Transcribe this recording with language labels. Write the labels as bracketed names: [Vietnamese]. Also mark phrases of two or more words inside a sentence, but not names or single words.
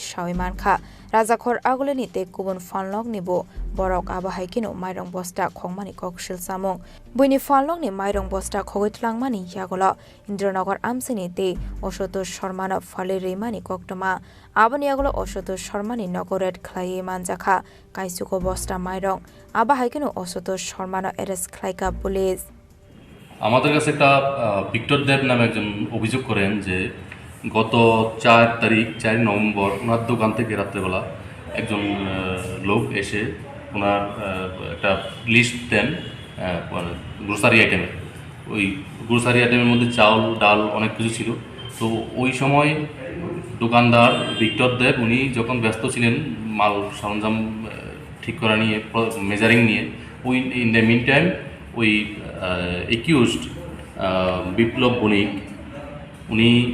[Kok Borok] shawai mankha rajakhor agoleni te kubun falnok nibo borok abahaikino mairong bosta khongmani kokshil samung buini falnok ni mairong bosta khogoi tlangmani yagolo Indranagar amsini te Ashutosh Sharma na phale reimani koktoma abani yagolo Ashutosh Sharma ni nogoret khlai manjakha kaisuko bosta mairong abahaikino Ashutosh Sharma na arrest khlaika police [Bangla] আমাদের কাছে একটা ভিক্টর দেব নামে একজন অভিযোগ করেন যে গত 4 নভেম্বর ওনার দোকান থেকে রাত্রেবেলা একজন লোক এসে ওনার একটা লিস্ট দেন [English] grocery item [Bangla] ওই [English] grocery item [Bangla] মধ্যে চাউল ডাল অনেক কিছু ছিল তো ওই সময় দোকানদার ভিক্টর দেব উনি যখন ব্যস্ত ছিলেন মাল সরঞ্জাম ঠিক করা নিয়ে মেজারিং নিয়ে ওই [English] in the mean time [Bangla] ওই একিউজড বিপ্লব বণিক উনি